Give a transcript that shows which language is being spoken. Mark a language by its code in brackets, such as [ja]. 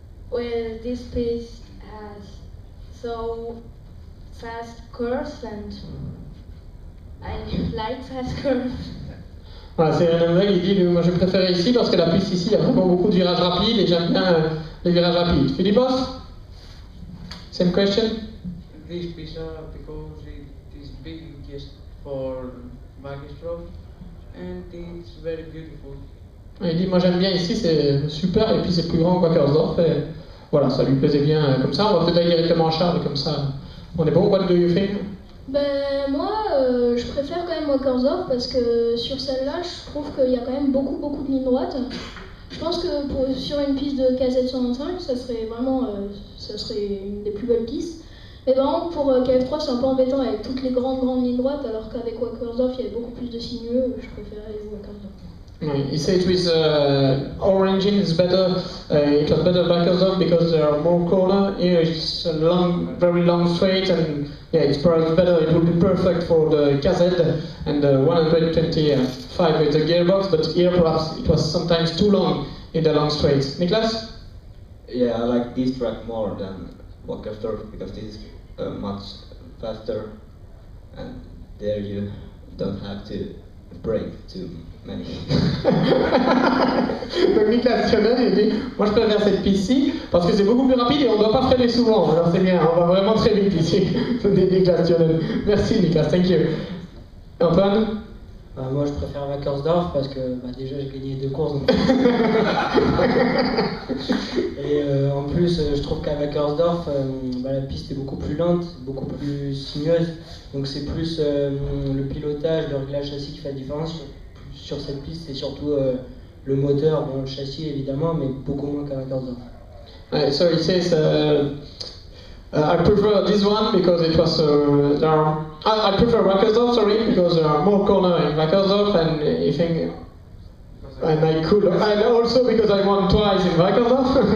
[en] Well, this piste has so fast curves and I like fast curves. [fr] Voilà, c'est un anglais qui dit moi je préfère ici parce que la piste ici il y a vraiment beaucoup de virages rapides et j'aime bien les virages rapides. [en] Philippos? Same question? This pizza because it is big just for Wackersdorf and it's very beautiful. [fr] Il dit moi j'aime bien ici, c'est super et puis c'est plus grand que Wackersdorf et voilà, ça lui plaisait bien comme ça. On va peut-être aller directement à Charles comme ça on est bon. [en] What do you think? [fr] Moi je préfère quand même Wackersdorf parce que sur celle-là je trouve qu'il y a quand même beaucoup de lignes droites. Je pense que sur une piste de KZ125 ça serait vraiment une des plus belles pistes. Mais par contre, pour KF3, c'est un peu embêtant avec toutes les grandes lignes droites, alors qu'avec Wackersdorf, il y avait beaucoup plus de sinueux. Je préférais aller Wackersdorf. [en] He said with our engine it's better. It was better Wackersdorf because there are more corners. Here it's a very long straight, and yeah, it's perhaps better. It would be perfect for the KZ and the 125 with the gearbox. But here perhaps it was sometimes too long in the long straights. Niklas? Yeah, I like this track more than Wackersdorf because this is much faster, and there you don't have to break too many. [fr] Donc Niklas Tionen, il dit, moi je préfère cette piste-ci parce que c'est beaucoup plus rapide et on ne doit pas freiner souvent. Alors c'est bien, on va vraiment très vite ici. Niklas Tionen. Merci Niklas, [en] thank you. [fr] Antoine? Moi je préfère Wackersdorf parce que déjà j'ai gagné 2 courses. Donc... Et en plus je trouve qu'à Wackersdorf la piste est beaucoup plus lente, beaucoup plus sinueuse. Donc c'est plus le pilotage, le réglage châssis qui fait la différence. Sur cette piste c'est surtout le moteur, bon le châssis évidemment, mais beaucoup moins qu'à Wackersdorf. [en] So he says, I prefer this one because it was I prefer Wackersdorf, sorry, because there are more corners in Wackersdorf, and I think, and I could, and also because I won twice in Wackersdorf.